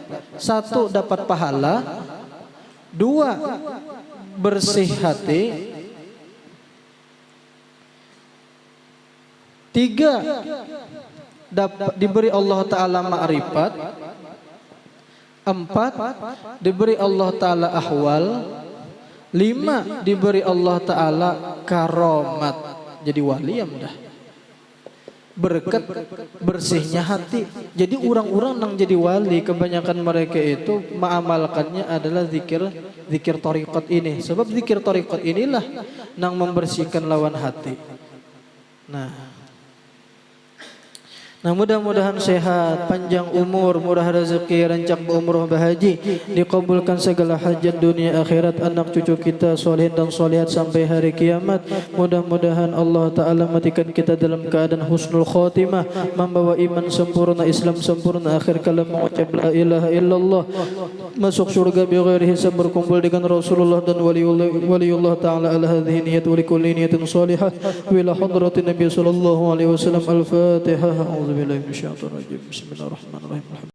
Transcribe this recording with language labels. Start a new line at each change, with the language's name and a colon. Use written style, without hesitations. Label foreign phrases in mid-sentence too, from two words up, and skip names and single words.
Indonesian: 1 dapat pahala, 2 bersih hati, 3 diberi Allah Ta'ala ma'rifat, 4 diberi Allah Ta'ala ahwal, 5 diberi Allah Ta'ala karomat, jadi wali ya mudah. Berkat bersihnya hati. Jadi orang-orang yang jadi wali kebanyakan mereka itu mengamalkannya adalah zikir thariqat ini. Sebab zikir thariqat inilah yang membersihkan lawan hati. Nah, mudah-mudahan sehat, panjang umur, murah rezeki, rancak berumrah bahaji, dikabulkan segala hajat dunia akhirat anak cucu kita solehin dan solehat sampai hari kiamat. Mudah-mudahan Allah Ta'ala matikan kita dalam keadaan
Arabic: حسن الخاتمة,
Indonesian: membawa iman sempurna, Islam sempurna, akhir kalam mengucap
Arabic: لا إله إلا الله,
Indonesian: masuk surga
Arabic: بغير حساب,
Indonesian: berkumpul dengan Rasulullah dan waliullah Ta'ala
Arabic: على هذه النية ولكل نية صالحة وإلى حضرة النبي صلى الله عليه وسلم.
Indonesian: Al-Fatihah. Bismillahirrahmanirrahim.